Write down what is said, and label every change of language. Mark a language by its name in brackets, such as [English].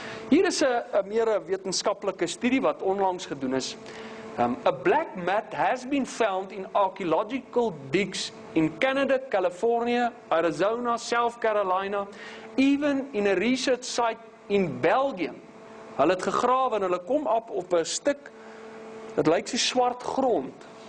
[Afrikaans] Hier is 'n meer wetenskaplike studie wat onlangs gedoen is. [English] A black mat has been found in archaeological digs in Canada, California, Arizona, South Carolina, even in a research site in Belgium. [Afrikaans] Hulle het gegrawe en hulle kom op 'n stuk, dit lyk so swart grond.